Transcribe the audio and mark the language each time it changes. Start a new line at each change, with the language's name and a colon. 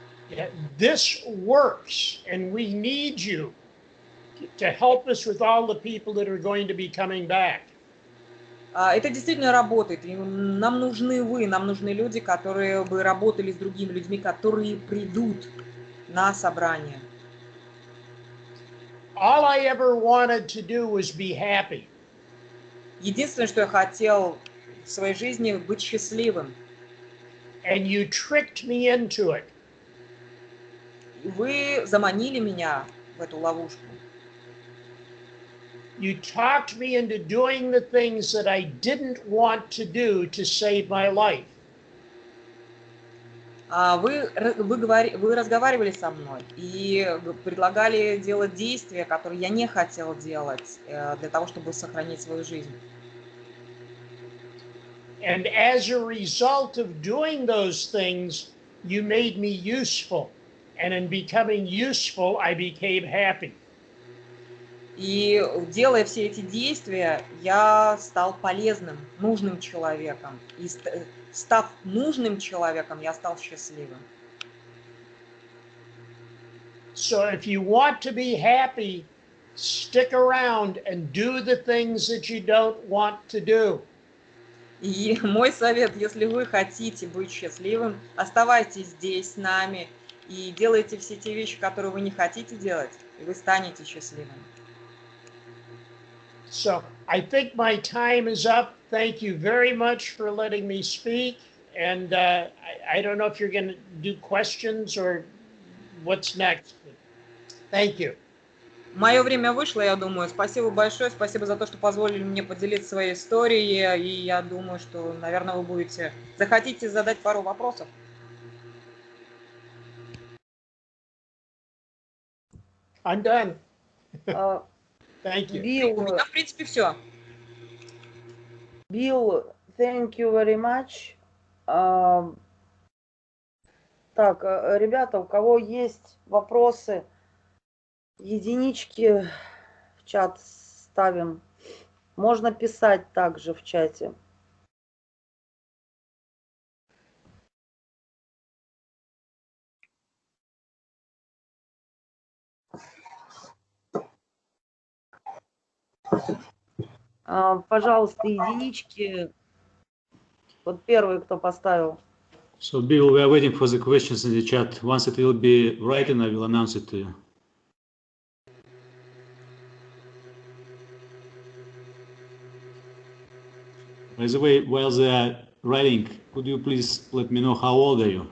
English: Yeah, this works, and we need you to help us with all the people that are going to be coming back.
Russian: Это действительно работает, и нам нужны вы, нам нужны люди, которые бы работали с другими людьми, которые придут на собрание.
English: All I ever wanted to do was be happy.
Russian: Единственное, что я хотел в своей жизни, быть счастливым.
English: And you tricked me into it.
Russian: Вы заманили меня в эту ловушку.
English: You talked me into doing the things that I didn't want to do to save my life.
Russian: Вы разговаривали со мной и предлагали делать действия, которые я не хотел делать для того, чтобы сохранить свою жизнь.
English: And as a result of doing those things, you made me useful. And in becoming useful, I became happy.
Russian: И делая все эти действия, я стал полезным, нужным человеком. И став нужным человеком, я стал счастливым.
English: So if you want to be happy, stick around and do the things that you don't want to do.
Russian: И мой совет, если вы хотите быть счастливым, оставайтесь здесь с нами и делайте все те вещи, которые вы не хотите делать, и вы станете счастливым.
English: So I think my time is up. Thank you very much for letting me speak. And I don't know if you're going to do questions or what's next. Thank you.
Russian: Мое время вышло, я думаю. Спасибо большое, спасибо за то, что позволили мне поделиться своей историей. И я думаю, что, наверное, вы захотите задать пару вопросов.
English: I'm done. Thank you.
Russian: У меня, в принципе, все.
English: Bill, thank you very much.
Russian: Так, ребята, у кого есть вопросы, единички в чат ставим. Можно писать также в чате. Пожалуйста, единички. Вот первый, кто поставил.
English: So, Bill, we are waiting for the questions in the chat. Once it will be written, I will announce it to you. By the way, while they are writing, could you please let me know how old are you?